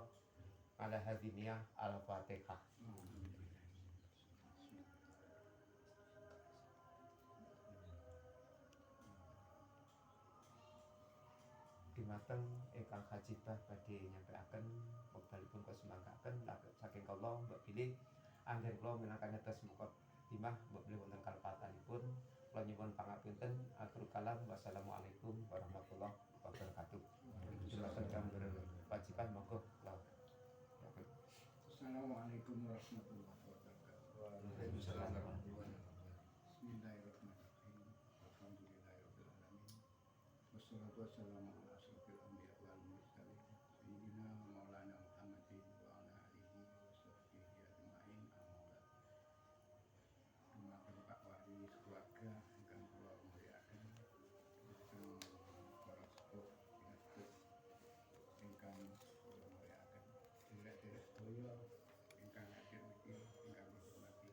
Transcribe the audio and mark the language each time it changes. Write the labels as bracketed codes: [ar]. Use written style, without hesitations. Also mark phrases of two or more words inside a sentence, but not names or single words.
[jv] Ala hadiniah Al-Fatihah. Dumateng ingkang hajibah badhe nyampaiaken wekdalipun kasumanggaaken saking kawula mbok bilih anggen kula minangka dados mukadimah mbok bilih wonten kalepatanipun kula nyuwun pangapunten. [ar] آخر الكلام والسلام عليكم ورحمة الله وبركاته. [jv] Dumateng kang berwajibah monggo kula. [ar] السلام عليكم ورحمة الله وبركاته. وعليكم السلام ورحمة الله وبركاته. بسم الله الرحمن الرحيم. الحمد لله رب العالمين. والصلاة والسلام على أشرف الأنبياء والمرسلين سيدنا مولانا محمد وعلى آله وصحبه أجمعين. أما بعد. [jv] Dumateng Pak Waris keluarga ingkang kula mulyakaken, lajeng para sepuh pinatuk ingkang kula mulyakaken, derek-derek sedaya ingkang hadir niki ingkang dihormati.